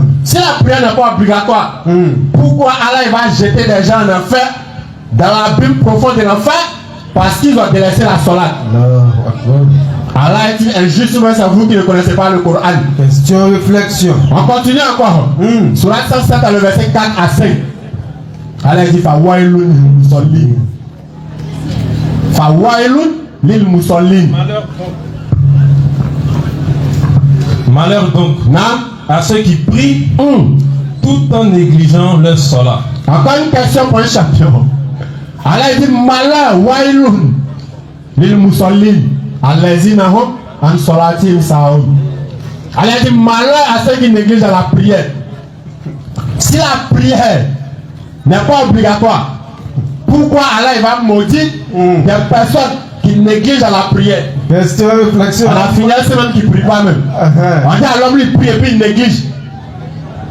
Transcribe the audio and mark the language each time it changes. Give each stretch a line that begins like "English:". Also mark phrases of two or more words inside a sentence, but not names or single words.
French: Si la prière n'est pas obligatoire, pourquoi Allah il va jeter des gens en enfer, dans l'abîme profond de l'enfer, parce qu'ils ont délaissé la salat? Non. Allah est-il injuste ou bien c'est vous qui ne connaissez pas le Coran? Question, réflexion. On continue encore. Surah 107 le verset 4 à 5. Allah dit
Arabic: فويل للمصلين. فويل للمصلين.
French: Malheur donc à ceux qui prient tout en négligeant leur salat. Encore une question pour un champion. Allah dit malheur,
Arabic: ويل للمصلين. الذين هم عن صلاتهم ساهون.
French: Allah dit malheur à ceux qui négligent la prière. Si la prière n'est pas obligatoire, pourquoi Allah il va maudire des personnes qui négligent la prière? Question, réflexion. À la finale, c'est même qui ne prie pas même. On dit à l'homme il prie et puis il néglige.